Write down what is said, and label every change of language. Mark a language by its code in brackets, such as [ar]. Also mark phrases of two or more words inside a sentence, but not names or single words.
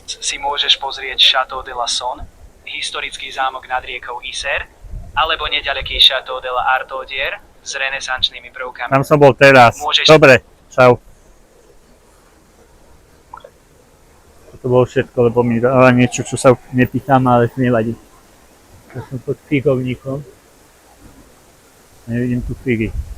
[sk] si môžeš pozrieť Château de la Saône, historický zámok nad riekou Isère, alebo neďaleký Château de la Artaudière s renesančnými prvkami. Tam som bol teraz. Môžeš- Dobre, čau. To bolo všetko, lebo mi dala niečo, čo sa nepýtam, ale nevadí. Ja som pod figovníkom. Nevidím tu figy.